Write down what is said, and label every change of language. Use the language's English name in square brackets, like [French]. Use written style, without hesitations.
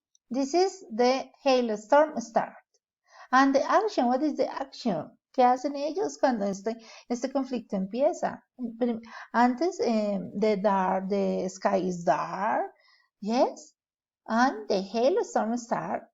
[English] This is the hailstorm start. And the action, what is the action? [Spanish] ¿Qué hacen ellos cuando este conflicto empieza? [English] Antes, the sky is dark, yes, and the hailstorm start.